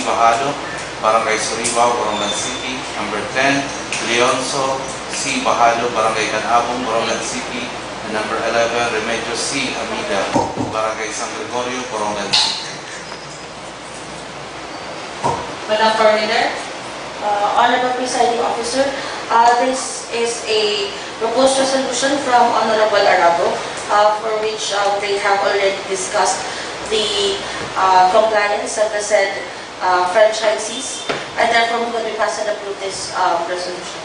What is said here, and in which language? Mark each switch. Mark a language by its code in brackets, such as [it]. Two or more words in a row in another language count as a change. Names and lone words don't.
[en] Bahado, Barangay Suribao, Borongan City. Number 10, Leonzo C. Bahado, Barangay Canabong, Borongan City. And number 11, Remedios C. Amida, Barangay San Gregorio, Borongan City. Madam Coordinator. Honorable Presiding Officer, this is a proposed resolution from Honorable Arabo, for which they have already discussed the compliance of the said franchisees, and therefore move that we pass and approve this resolution.